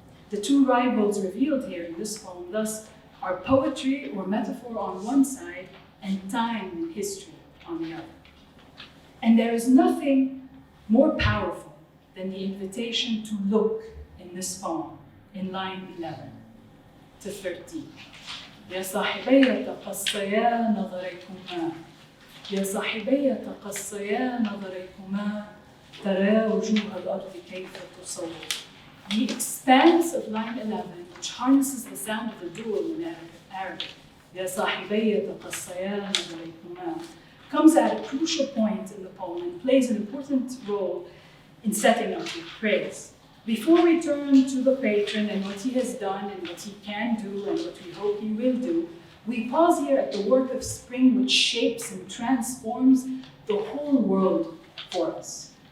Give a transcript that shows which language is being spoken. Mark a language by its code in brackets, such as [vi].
[en] The two rivals revealed here in this poem, thus, are poetry or metaphor on one side and time and history on the other. And there is nothing more powerful than the invitation to look in this poem, in line 11 to 13. [ar] يا صاحبي تقصيا نظريكما يا صاحبي تقصيا نظريكما ترى وجوه الأرض كيف تصور. [en] The expanse of line 11, which harnesses the sound of the dual in Arabic, [ar] يا صاحبي تقصيا نظريكما, [en] comes at a crucial point in the poem and plays an important role in setting up the praise. Before we turn to the patron and what he has done and what he can do and what we hope he will do, we pause here at the work of spring which shapes and transforms the whole world for us.